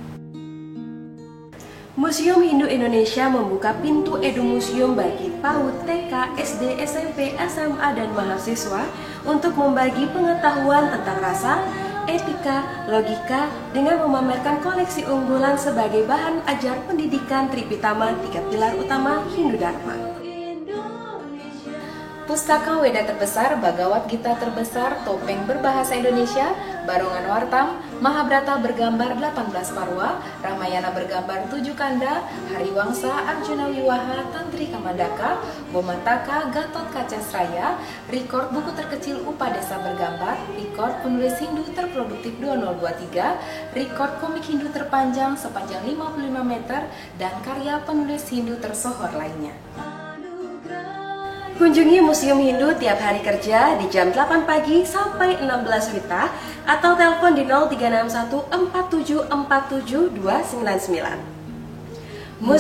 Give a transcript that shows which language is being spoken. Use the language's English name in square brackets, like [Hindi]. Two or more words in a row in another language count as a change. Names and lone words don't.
[Indonesian] Museum Hindu Indonesia membuka pintu Edu Museum bagi PAUD, TK, SD, SMP, SMA, dan mahasiswa untuk membagi pengetahuan tentang rasa, etika, logika dengan memamerkan koleksi unggulan sebagai bahan ajar pendidikan Tripitama 3 pilar utama Hindu Dharma. Pustaka Weda terbesar, Bhagavad Gita terbesar, topeng berbahasa Indonesia, Barongan Wartam, Mahabharata bergambar 18 parwa, Ramayana bergambar 7 kanda, Hariwangsa, Arjuna Wiwaha, Tantri Kamandaka, Bomantaka, Gatot Kaca Sraya, rekor buku terkecil Upadesa bergambar, rekor penulis Hindu terproduktif 2023, rekor komik Hindu terpanjang sepanjang 55 meter, dan karya penulis Hindu tersohor lainnya. Kunjungi Museum Hindu tiap hari kerja di jam 8 pagi sampai 16 WITA atau telepon di 0361 4747 299.